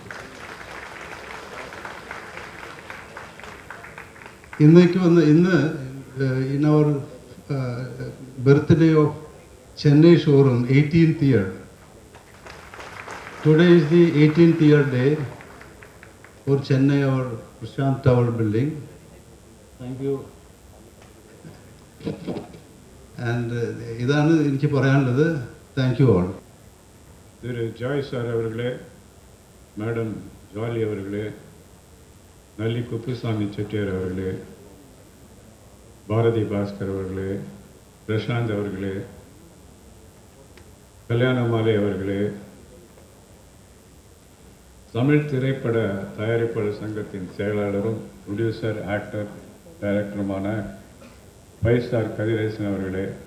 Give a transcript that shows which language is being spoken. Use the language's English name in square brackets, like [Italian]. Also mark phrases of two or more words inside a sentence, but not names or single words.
[English] In our birthday of Chennai showroom, 18th year. Today is the 18th year day for Chennai, our Prashant Tower building. Thank you. And [Malayalam] ഇതാണ് എനിക്ക് പറയാനുള്ളത്. [English] Thank you all. [Tamil] Thiru Joy sir avargale, Madam Jolly avargale, Nalli Kuppusamy Chettiar avargale, பாரதி பாஸ்கர் அவர்களே, பிரசாந்த் அவர்களே, கல்யாணமாலை அவர்களே, தமிழ் திரைப்பட தயாரிப்பாளர் சங்கத்தின் செயலாளரும் [English] producer actor [Tamil] டைரக்டருமான பைஸ்டார் கதிரேசன் அவர்களே,